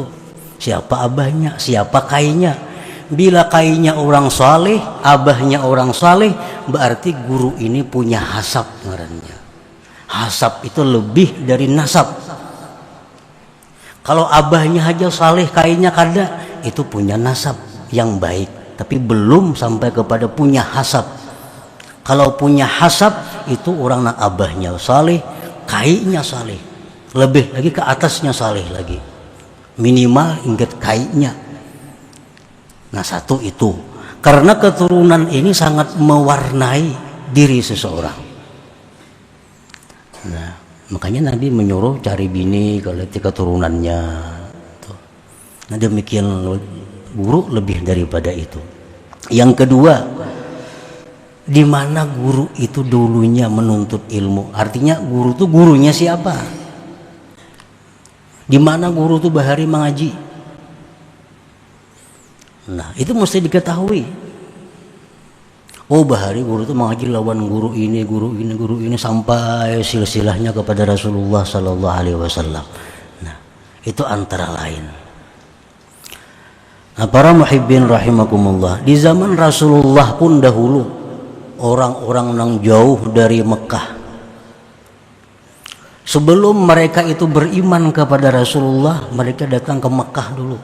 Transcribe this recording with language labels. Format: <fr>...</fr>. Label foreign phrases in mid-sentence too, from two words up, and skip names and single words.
<id>Siapa abahnya, siapa kainya? Bila kainya orang saleh, abahnya orang saleh, berarti guru ini punya hasab ngarannya. Hasab itu lebih dari nasab.</id> <bjn>Kalau abahnya aja saleh, kainya kada,</bjn> <id>itu punya nasab yang baik, tapi belum sampai kepada punya hasab. Kalau punya hasab itu orang nak abahnya saleh, kainya saleh, lebih lagi ke atasnya saleh lagi, minimal ingat kainya. Nah satu itu, karena keturunan ini sangat mewarnai diri seseorang. Nah makanya Nabi menyuruh cari bini kalau keturunannya. Nah demikian guru lebih daripada itu. Yang kedua, di mana guru itu dulunya menuntut ilmu. Artinya guru itu gurunya siapa? Di mana guru itu bahari mengaji? Nah itu mesti diketahui. Oh bahari guru itu mengaji lawan guru ini, guru ini, guru ini, sampai silsilahnya kepada Rasulullah</id> <ar>Sallallahu Alaihi Wasallam.</ar> <id>Nah itu antara lain. Nah para</id> <ar>muhibbin rahimakumullah,</ar> <id>di zaman Rasulullah pun dahulu orang-orang yang jauh dari Mekah, sebelum mereka itu beriman kepada Rasulullah, mereka datang ke Mekah dulu.</id>